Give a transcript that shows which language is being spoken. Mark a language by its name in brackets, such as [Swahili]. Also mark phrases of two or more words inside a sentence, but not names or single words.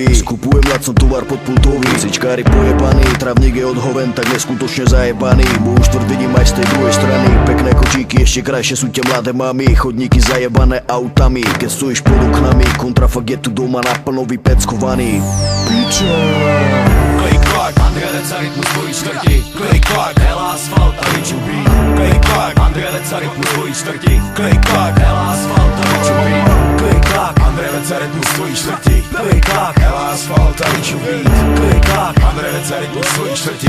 [Slovak] Skupujem lacno tovar podpultový. Sičkári pojebaný, travník je odhoven, tak neskutočne zajebaný. Môj štvrt vidím aj z tej druhej strany. Pekné kočíky, ešte krajšie sú tie mladé mami. Chodníky zajebané autami, keď stojíš pod oknami. Kontrafakt je tu doma naplno vypeckovaný. Piča. [Czech] Klik klak, Andrea Deca, rytmus tvojí čtvrti. Klik klak, Hela asfalt a Richu beat. Klik klak, Andrea Deca, rytmus tvojí čtvrti. Klik klak, Hela asfalt a Richu beat. Klik klak, Andrea Deca, rytmus tvojí čtvrti. Klik klak, Hela asfalt a Richu beat. Klik klak, Andrea Deca, rytmus tvojí čtvrti.